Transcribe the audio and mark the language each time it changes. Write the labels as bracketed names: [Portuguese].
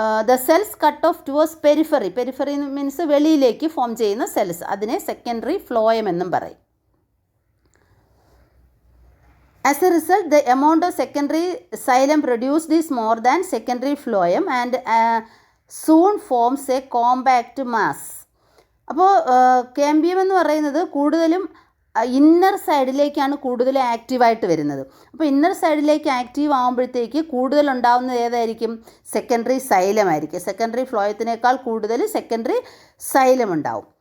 [English] The cells cut off towards periphery. [Malayalam] Periphery means വെളിയിലേക്ക് form ചെയ്യുന്ന cells, അതിനെ secondary phloem എന്നും പറയും. [English] As a result, the amount of secondary xylem produced is more than secondary phloem and soon forms a compact mass. [Malayalam] അപ്പോൾ cambium എന്ന് പറയുന്നത് കൂടുതലും inner സൈഡിലേക്കാണ് കൂടുതൽ ആക്റ്റീവായിട്ട് വരുന്നത്. അപ്പോൾ ഇന്നർ സൈഡിലേക്ക് ആക്റ്റീവ് ആകുമ്പോഴത്തേക്ക് കൂടുതൽ ഉണ്ടാകുന്നത് ഏതായിരിക്കും? സെക്കൻഡറി സൈലം ആയിരിക്കും. സെക്കൻഡറി ഫ്ലോയത്തിനേക്കാൾ കൂടുതൽ സെക്കൻഡറി സൈലം ഉണ്ടാവും.